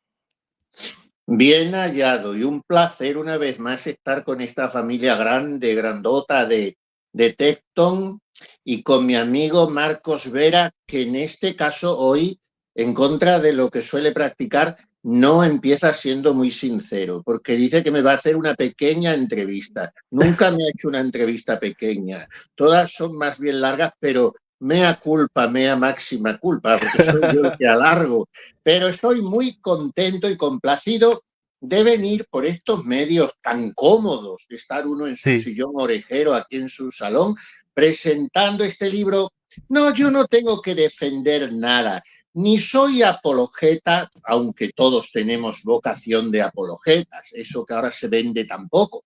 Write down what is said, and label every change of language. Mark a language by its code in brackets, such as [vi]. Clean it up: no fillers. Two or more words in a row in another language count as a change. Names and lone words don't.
[es] Bien hallado y un placer una vez más estar con esta familia grande, grandota de Tecton y con mi amigo Marcos Vera, que en este caso hoy, en contra de lo que suele practicar, no empieza siendo muy sincero, porque dice que me va a hacer una pequeña entrevista. Nunca me ha hecho una entrevista pequeña, todas son más bien largas, pero [la] mea culpa, mea máxima culpa, [es] porque soy yo el que alargo. Pero estoy muy contento y complacido de venir por estos medios tan cómodos, de estar uno en su sillón orejero aquí en su salón, presentando este libro. No, yo no tengo que defender nada, ni soy apologeta, aunque todos tenemos vocación de apologetas, eso que ahora se vende tampoco.